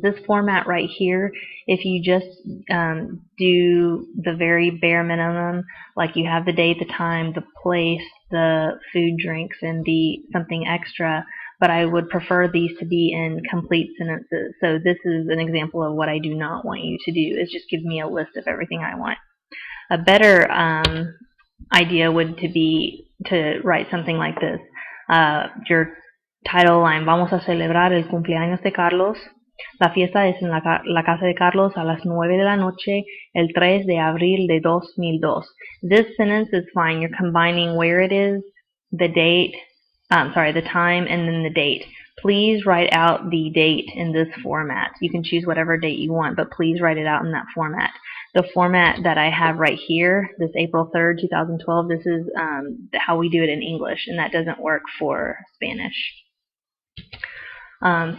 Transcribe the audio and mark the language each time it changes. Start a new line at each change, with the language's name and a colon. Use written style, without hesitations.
English: This format right here, if you just do the very bare minimum, like you have the date, the time, the place, the food, drinks, and the something extra, but I would prefer these to be in complete sentences. So this is an example of what I do not want you to do, is just give me a list of everything I want. A better idea would be to write something like this. Your title line:
Spanish: Vamos a celebrar el cumpleaños de Carlos. La fiesta es en la casa de Carlos a las 9 de la noche, el 3 de abril de 2002.
English: This sentence is fine. You're combining where it is, the date, the time, and then the date. Please write out the date in this format. You can choose whatever date you want, but please write it out in that format. The format that I have right here, this April 3rd, 2012, this is how we do it in English, and that doesn't work for Spanish.